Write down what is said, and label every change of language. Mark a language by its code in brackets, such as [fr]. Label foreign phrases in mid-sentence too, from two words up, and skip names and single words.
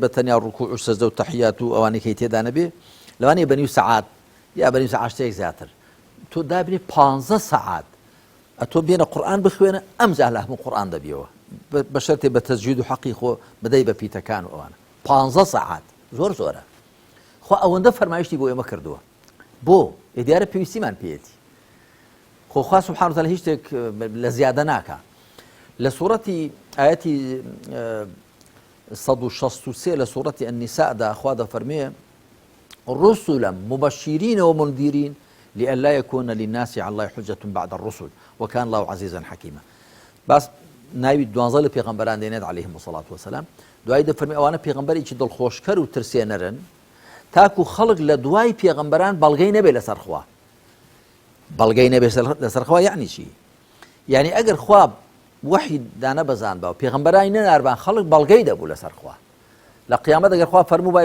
[ckb] بە تەنیا ڕوکوع و سەجدە و تەحیات و ئەوانەی کەی تێدا نەبێ لەوانەیە بە نیو سەعات یا بە نیو سەعات شتێک زیاتر تۆ دابنێ 15 سەعات ئەتۆ بێنە قورئان بخوێنە ئەمجا لە هەموو قورئان دەبیەوە بە شەرتێ بە تەجوید و حەقی خۆ بدەی بە پیتەکان و ئەوانە 15 سەعات زۆرە خۆ ئەوەندە فەرمایشتی بۆ ئێمە کردووە بۆ دیارە پێویستیمان پێیەتی خۆ خوا [ar] سبحانه وتعالى [ckb] هیچ شتێک لە زیادە ناکە لە سوورەتی ئاەتی 163 لە سوورەتی النساءدا خوا دەفەرمێ [ar] رسلا مبشرين ومنذرين لئلا يكون للناس على الله حجة بعد الرسل وكان الله عزيزا حكيما [ckb] بس ناوی 12 لە پێغەمبەران دێنێت [ar] عەلەیهیم الصلاة والسلام [ckb] دوای دەفەرمێ ئەوانە پێغەمبەرێکی دڵخۆشکەر و ترسێنەرن تاکو خەڵک لە دوای پێغەمبەران بەڵگەی نەبێ لەسەر خوا بەڵگەی نەبێ لەسەر خوا یعنی چی یعنی ئەگەر خوا وحی دانەبەزان بە و پێغەمبەرانی نەناربان خەڵک بەڵگەی دەبوو لەسەر خوا لە قیامەت ئەگەر خوا فەرموو بای